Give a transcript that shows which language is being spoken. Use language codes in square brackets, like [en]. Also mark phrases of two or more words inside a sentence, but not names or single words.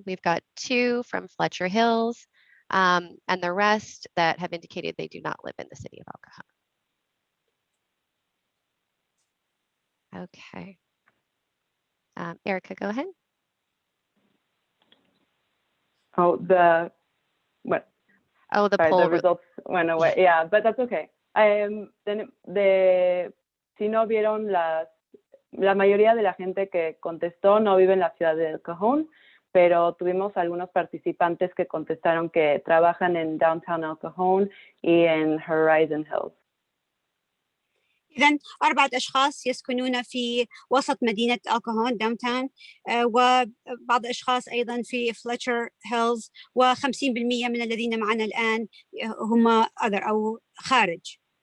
[en] We've got 2 from Fletcher Hills, and the rest that have indicated they do not live in the city of El Cajon. Okay. Erica, go ahead. Oh, the poll. The results went away. Yeah, but that's okay. [es] Si no vieron la mayoría de la gente que contestó no vive en la ciudad de El Cajon, pero tuvimos algunos participantes que contestaron que trabajan en Downtown El Cajon y en Horizon Hills. [ar] إذن 4 أشخاص يسكنون في وسط مدينة الكهون داونتاون، وبعض الأشخاص أيضا في فلتشر هيلز، و50% من الذين معنا الآن هم other أو خارج.